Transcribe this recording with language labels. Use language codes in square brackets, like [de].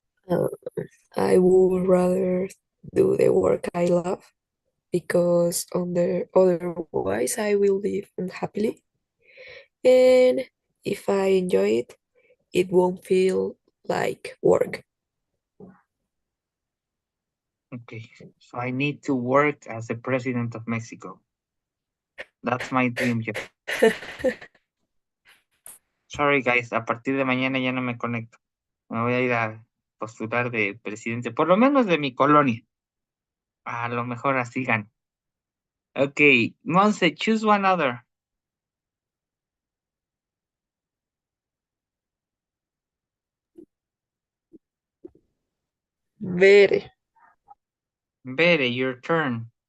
[en] Uh, I would rather do the work I love because otherwise I will live unhappily. And if I enjoy it, it won't feel like work. Okay, so I need to work as the president of Mexico. That's my dream job. Sorry, guys, [es] a partir de mañana ya no me conecto. Me voy a ir a postular de presidente, por lo menos de mi colonia. A lo mejor así gano. [en] Okay, Monse, choose one other. Bere. Bere, your turn.